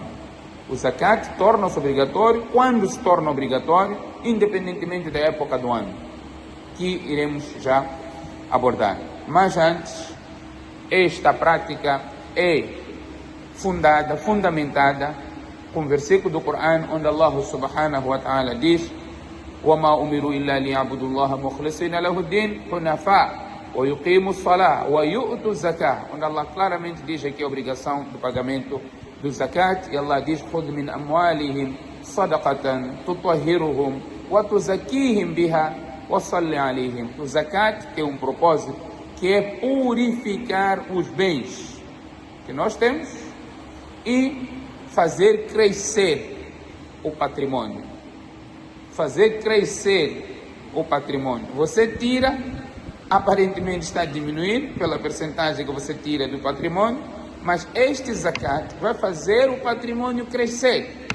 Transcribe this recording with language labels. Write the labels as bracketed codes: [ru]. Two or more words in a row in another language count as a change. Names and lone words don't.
[pt] O zakat torna-se obrigatório quando se torna obrigatório, independentemente da época do ano, que iremos já abordar. Mas antes, esta prática é fundamentada com o versículo do Corão, onde Allah [ar] سبحانه وتعالى [pt] diz: [ar] وَمَا أُمِرُوا إِلَّا لِيَعْبُدُوا اللَّهَ مُخْلِصِينَ لَهُ الدِّينَ حُنَفَاءَ وَيُقِيمُوا الصَّلَاةَ وَيُؤْتُوا الزَّكَاةَ. [pt] Onde Allah claramente diz aqui a obrigação do pagamento do zakat, e Allah diz: [ar] خُذْ مِنْ أَمْوَالِهِمْ صَدَقَةً تُطَهِّرُهُمْ وَتُزَكِّيهِمْ بِهَا وَصَلِّ عَلَيْهِمْ. [pt] O zakat tem um propósito, que é purificar os bens que nós temos e fazer crescer o patrimônio. Fazer crescer o patrimônio. Você tira, aparentemente está diminuindo pela percentagem que você tira do patrimônio, mas este zakat vai fazer o patrimônio crescer.